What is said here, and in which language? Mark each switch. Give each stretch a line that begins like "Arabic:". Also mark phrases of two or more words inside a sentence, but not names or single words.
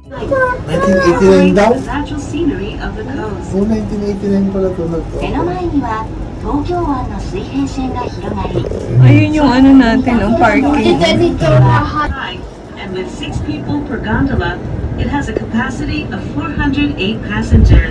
Filipino: 1989 daw?
English: The natural scenery of the coast.
Filipino: Oh, 1989 pala ito.
Japanese: 目の前には東京湾の水平線が広がり
Filipino: Ayun yung ano natin, ang parking.
English: High, and with 6 people per gondola, it has a capacity of 408 passengers.